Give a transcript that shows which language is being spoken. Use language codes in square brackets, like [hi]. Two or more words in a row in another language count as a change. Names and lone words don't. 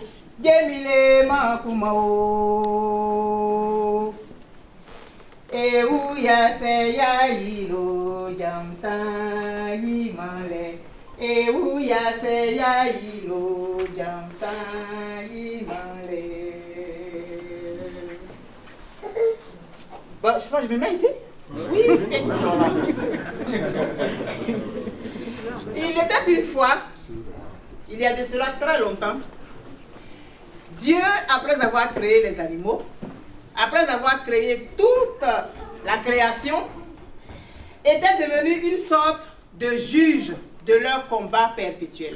[fr] Jemile Makumao. Eu ya se ya ilo jamta himale. Eu ya se ya ilo jamta himale. Bah, je sais pas, je me mets ici? Oui. Il était une fois, il y a de cela très longtemps, Dieu, après avoir créé les animaux, après avoir créé toute la création, était devenu une sorte de juge de leur combat perpétuel.